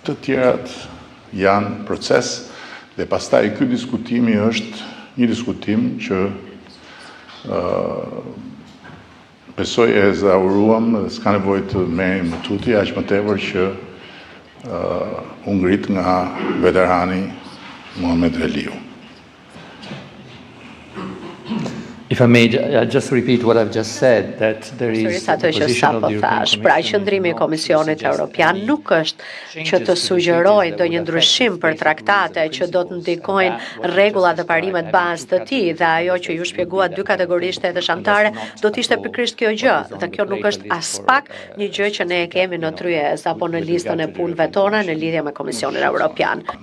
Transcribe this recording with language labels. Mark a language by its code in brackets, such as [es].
[sq] Të tjerat janë proces dhe pastaj ky diskutimi është një diskutim që besoj e zauruam dhe s'ka nevojë të merrem më tuti, aq më tepër që u ngrit nga veterani Muhamet Reliu. [en] If I may just repeat what I've just said, that there is a position of the European Commission. [sq] Pra, qëndrimi i Komisionit Evropian nuk është që të sugjerojë ndonjë ndryshim për traktate që do të ndikojnë rregullat dhe parimet bazë të tij, dhe ajo që ju shpjeguat dy kategori shtetesh anëtare do të ishte pikërisht kjo gjë, dhe kjo nuk është as pak një gjë që ne e kemi në tryez apo në listën e punëve tona në lidhje me Komisionin Evropian.